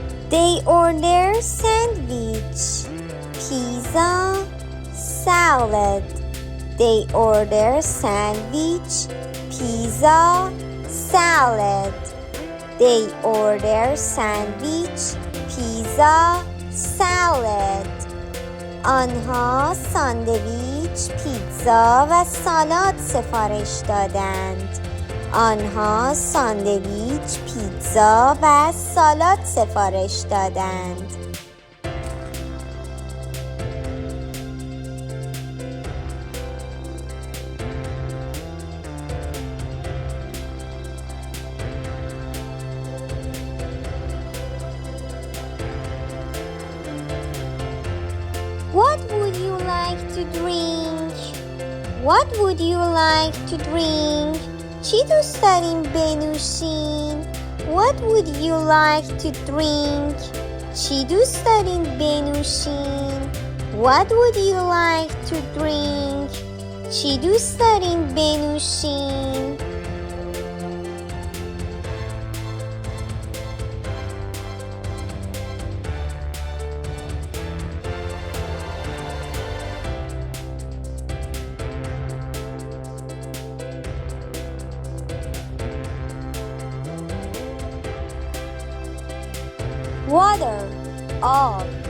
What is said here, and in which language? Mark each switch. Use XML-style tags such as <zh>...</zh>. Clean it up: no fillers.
<en>They order sandwich, pizza, salad. They order sandwich, pizza, salad. They order sandwich, pizza, salad.</en> <fa>آنها ساندویچ، پیتزا و سالاد سفارش دادند. آنها ساندویچ، پیتزا و سالاد سفارش دادند.</fa> <en>What would you like to drink? What would you like to drink?</en> <fa>چی دوست دارین بنوشین؟</fa> <en>What would you like to drink?</en> <fa>چی دوست دارین بنوشین؟</fa> <en>What would you like to drink?</en> <fa>چی دوست دارین بنوشین؟</fa> <en>Water,</en> <fa>آب.</fa>